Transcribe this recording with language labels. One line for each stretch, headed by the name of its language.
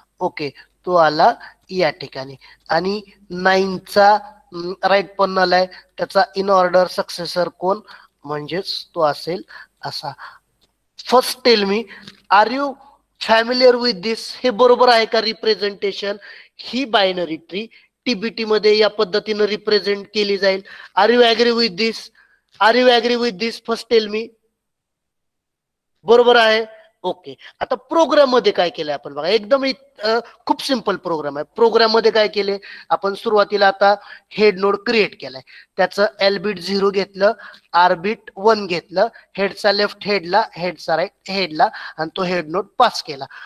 Marathi: Okay, तो आला या ठिकाणी. आणि 9चा राईट पण नल आहे, त्याचा इन ऑर्डर सक्सेसर कोण, म्हणजेच तो असेल असा.
English: First tell me, are you familiar with this.
Marathi: हे बरोबर आहे का रिप्रेझेंटेशन. ही बायनरी ट्री टीबीटी मध्ये या पद्धतीने रिप्रेझेंट केली जाईल.
English: Are you agree with this, are you agree with this, first tell me.
Marathi: बरोबर आहे. ओके, आता प्रोग्राम मध्ये काय केलंय आपण बघा, एकदम खूप सिंपल प्रोग्राम आहे. प्रोग्राम मध्ये काय केले आपण, सुरुवातीला आता हेड नोड क्रिएट केलाय, त्याचं एल बिट 0 घेतलं, आर बिट 1 घेतलं, हेडचा लेफ्ट हेडला, हेडचा राईट हेडला, आणि तो हेड नोड पास केला.